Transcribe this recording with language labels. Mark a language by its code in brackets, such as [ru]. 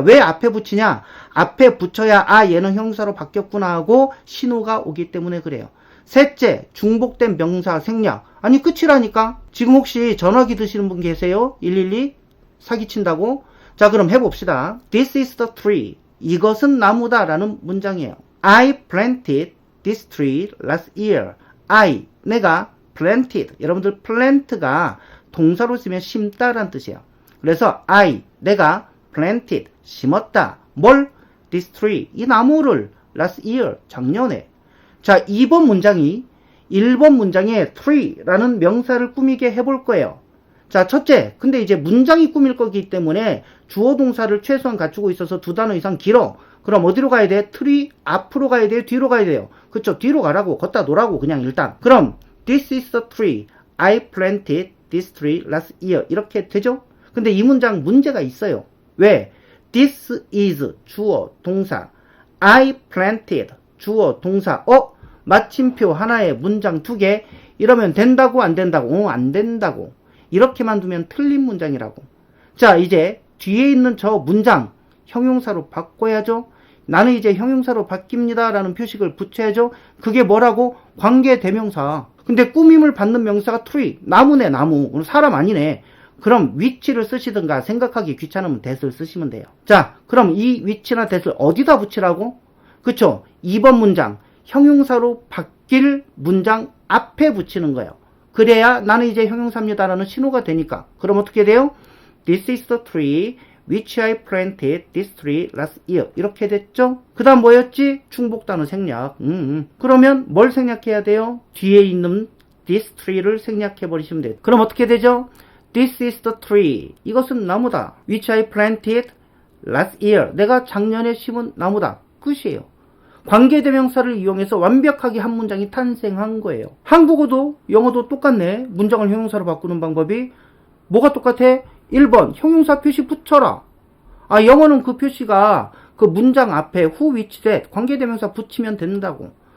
[ko] 왜 앞에 붙이냐? 앞에 붙여야 아, 얘는 형용사로 바뀌었구나 하고 신호가 오기 때문에 그래요. 셋째, 중복된 명사 생략. 아니, 끝이라니까. 지금 혹시 전화기 드시는 분 계세요? 112? 사기친다고? 자, 그럼 해봅시다. [en] This is the tree. [ko] 이것은 나무다 라는 문장이에요. [en] I planted this tree last year. [ko] 내가 [en] planted. [ko] 여러분들 plant가 동사로 쓰면 심다라는 뜻이에요. 그래서 내가 planted, 심었다. 뭘? [en] this tree, [ko] 이 나무를 [en] last year, [ko] 작년에. 자, 2번 문장이 1번 문장에 tree라는 명사를 꾸미게 해볼 거예요. 자, 첫째, 근데 이제 문장이 꾸밀 거기 때문에 주어 동사를 최소한 갖추고 있어서 두 단어 이상 길어. 그럼 어디로 가야 돼? tree 앞으로 가야 돼요? 뒤로 가야 돼요? 그쵸? 뒤로 가라고, 걷다 놓으라고 그냥 일단. 그럼 [en] this is the tree. I planted this tree last year. [ko] 이렇게 되죠? 근데 이 문장 문제가 있어요. 왜? [en] This is [ko] 주어, 동사. [en] I planted [ko] 주어, 동사. 마침표 하나에 문장 2개. 이러면 된다고 안 된다고? 안 된다고. 이렇게만 두면 틀린 문장이라고. 자, 이제 뒤에 있는 저 문장 형용사로 바꿔야죠. 나는 이제 형용사로 바뀝니다 라는 표식을 붙여야죠. 그게 뭐라고? 관계대명사. 근데 꾸밈을 받는 명사가 tree. 나무네, 나무. 사람 아니네. 그럼 which를 쓰시든가 생각하기 귀찮으면 that을 쓰시면 돼요. 자, 그럼 이 which나 that을 어디다 붙이라고? 그쵸? 2번 문장 형용사로 바뀔 문장 앞에 붙이는 거예요. 그래야 나는 이제 형용사입니다라는 신호가 되니까. 그럼 어떻게 돼요? [en] This is the tree which I planted this tree last year. [ko] 이렇게 됐죠? 그 다음 뭐였지? 중복단어 생략. 그러면 뭘 생략해야 돼요? 뒤에 있는 [en] this tree [ko] 를 생략해버리시면 돼요. 그럼 어떻게 되죠? [en] This is the tree. [ko] 이것은 나무다. [en] Which I planted last year. [ko] 내가 작년에 심은 나무다. 끝이에요. 관계대명사를 이용해서 완벽하게 한 문장이 탄생한 거예요. 한국어도 영어도 똑같네. 문장을 형용사로 바꾸는 방법이. 뭐가 똑같아? 1번 형용사 표시 붙여라. 영어는 그 표시가 그 문장 앞에 who, which, that 관계대명사 붙이면 된다고.